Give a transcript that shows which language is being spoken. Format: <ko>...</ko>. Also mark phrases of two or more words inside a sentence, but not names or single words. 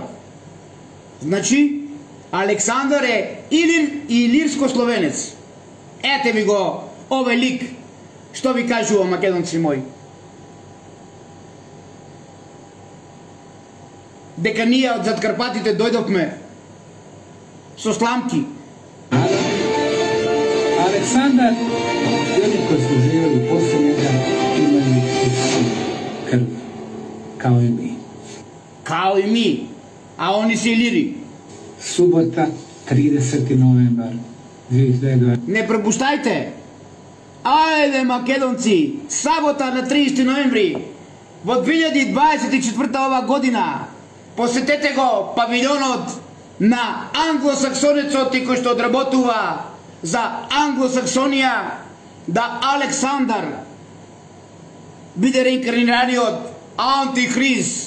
<mk>Значи, Александар е илирско-словенец. Ете ви го овој лик, што ви кажува, македонци мои. дека ние од зад Карпатите дојдовме со сламки.</mk> <bs>Aleksandar i oni koji su živjeli poslije njega imaju istu krv, kao i mi. Kao i mi, a oni se Iliri. Subota, 30. novembar 2002.</bs> <mk>Не пропуштајте! Ајде, македонци! Сабота на 30 ноември во 2024 ова година посетете го павилионот на англосаксонецот и кој што одработува за Англосаксонија, да Александар биде реинкарнираниот антихрист.</mk>